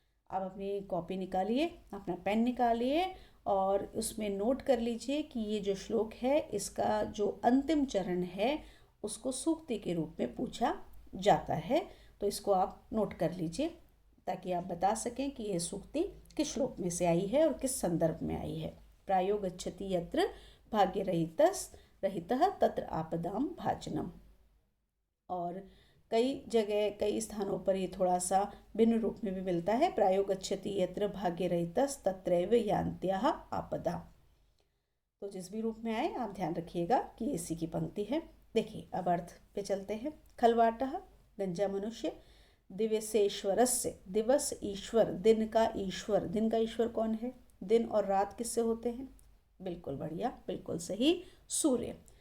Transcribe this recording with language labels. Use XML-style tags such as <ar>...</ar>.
<hi>आप अपनी कॉपी निकालिए, अपना पेन निकालिए और उसमें नोट कर लीजिए कि ये जो श्लोक है इसका जो अंतिम चरण है उसको सूक्ति के रूप में पूछा जाता है। तो इसको आप नोट कर लीजिए ताकि आप बता सकें कि ये सूक्ति किस श्लोक में से आई है और किस संदर्भ में आई है।</hi> <sa>प्रायो गच्छति यत्र भाग्यरहितः तत्र आपदां भाजनम्।</sa> <hi>और कई जगह कई स्थानों पर ये थोड़ा सा भिन्न रूप में भी मिलता है।</hi> <sa>प्रायो गच्छति यत्र भाग्यरहितस्तत्रैव यान्त्याः आपदा।</sa> <hi>तो जिस भी रूप में आए आप ध्यान रखिएगा कि इसी की पंक्ति है। देखिए, अब अर्थ पे चलते हैं। खलवाटः गंजा मनुष्य, दिवसेश्वरस्य, दिवस ईश्वर, दिन का ईश्वर। दिन का ईश्वर कौन है? दिन और रात किससे होते हैं? बिल्कुल बढ़िया, बिल्कुल सही, सूर्य।</hi>